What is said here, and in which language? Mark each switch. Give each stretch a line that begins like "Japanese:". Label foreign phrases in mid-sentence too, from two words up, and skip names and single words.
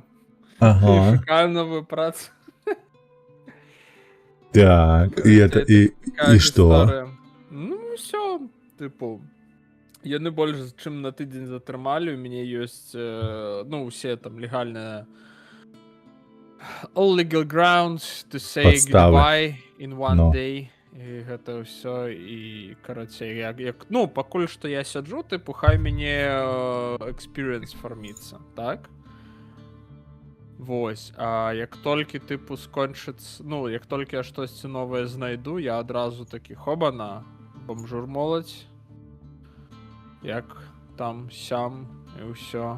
Belarusian: Ага, шукаю новую працу. так, і это, і што? Ну, ўсё, тыпу, яны больш чым на тыдзень затрымалі, у мяне ёсць, ну, усе там легальныя
English: all legal grounds to say
Belarusian: Падставы.
English: goodbye in one
Belarusian: Ну. day. І гэта ўсё, і, карацей, як, ну, пакуль што я сяджу, тыпу, хай мяне experience фарміцца, так? Вось, а як толькі, тыпу, скончыцца, ну, як толькі я штосьці новае знайду, я адразу такі, хобана, бомжур моладзь, як там, сям, і ўсё.